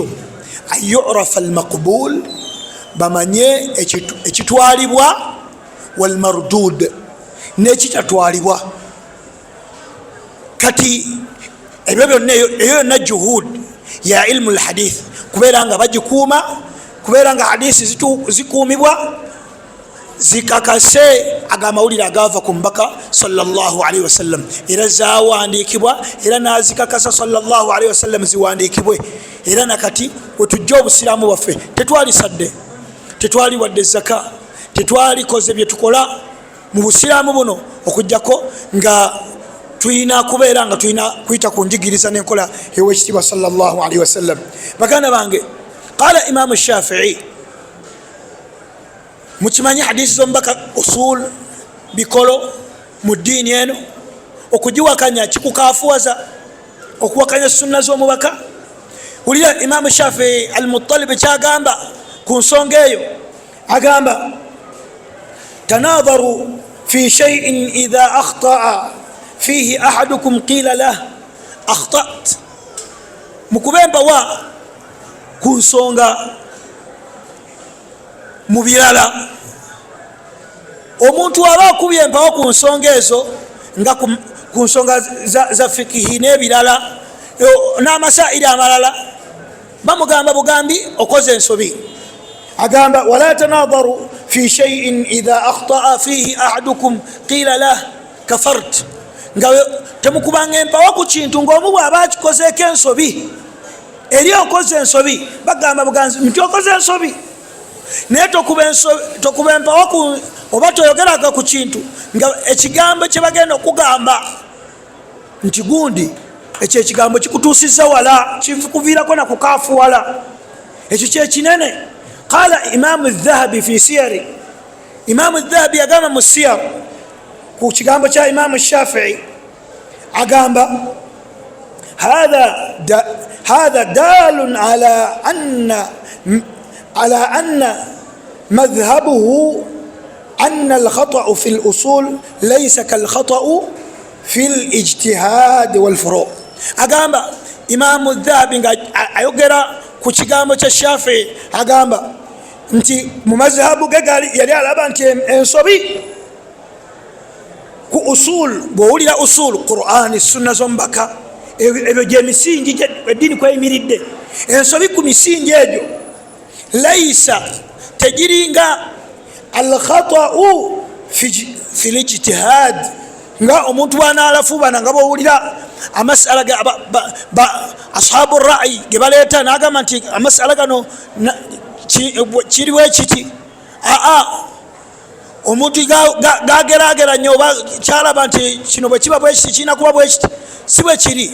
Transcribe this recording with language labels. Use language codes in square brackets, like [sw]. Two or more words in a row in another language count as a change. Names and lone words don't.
[ar] يعرف المقبول, [lg] bamanye ekitwalibwa, walmardud n'ekitatwalibwa. Kati ebyo byonna eyo yonna juhud ya [ar] علم الحديث, [lg] kubeera nga bagikuuma, kubeera nga hadisi zikuumibwa zikakase agamawulire agava ku mubaka [ar] صلى الله عليه وسلم, [lg] era zawandiikibwa, era nazikakasa [ar] صلى الله عليه وسلم [lg] ziwandiikibwe. Era nakati wetujja obusiraamu bwaffe tetwali sadde, tetwali wadde zaka, tetwalikoze bye tukola mu busiraamu buno okujjako nga tuyina kubeera nga tuyina kuyita ku njigiriza n'enkola ew'ekitiibwa [ar] صلى الله عليه وسلم. [lg] Baganda bange, [ar] قال الإمام الشافعي, [lg] mukimanyi hadisi z'omubaka usul bikolo mu ddiini eno. Okugiwakanya kikukafuwaza okuwakanya sunna z'omubaka. Wulira Imam Shafi'i al-Muttalib kyagamba ku nsonga eyo, agamba [ar] تناظروا في شيء إذا أخطأ فيه أحدكم قيل له أخطأت. [lg] Mukubemba wa ku nsonga mu birala, omuntu aba akubye empawo ku nsonga ezo nga ku nsonga za fikihi n'ebirala n'amasairi amalala, bamugamba bugambi okoze ensobi. Agamba [ar] ولا تناظروا في شيء إذا أخطأ فيه أحدكم قيل له كفرت. [lg] Nga temukubanga empawo ku kintu ng'omu bw'aba akikozeeko ensobi, eri okoze ensobi bagamba buganzi nti okoze ensobi. Naye tokuba empawo oba toyogeraga ku kintu nga ekigambo kye bagenda okugamba nti gundi ekyo ekigambo kikutuusiza wala, kikuviirako nakukaafuwala, ekyo kyekinene. [ar] قال الإمام الذهبي في السير, [lg] Imamu Dhahabi agamba mu siyar ku kigambo kya Imamu Shafi'i, agamba [ar] هذا دال على أن مذهبه أن الخطأ في الأصول ليس كالخطأ في الاجتهاد والفروع'. [lg] Agamba Imamu Dhahabi nga ayogera ku kigambo kya Shafi'i, agamba nti mu mazhabu ge yali alaba nti ensobi ku usul, bw'owulira usul Qur'ani sunna z'omubaka, ebyo gye misingi eddiini kweyimiridde. Ensobi ku misingi egyo laysa tegiringa [ar] الخطأ في الاجتهاد, [lg] nga omuntu bw'anaalafuubana nga bw'owulira amasala [ar] أصحاب الرأي [lg] ge baleeta n'agamba nti amasala gano kiriwo ekiti. Omuntu gagerageranya oba kyalaba nti kino bwe kiba bwekiti kirina kuba bwekiti, si bwe kiri.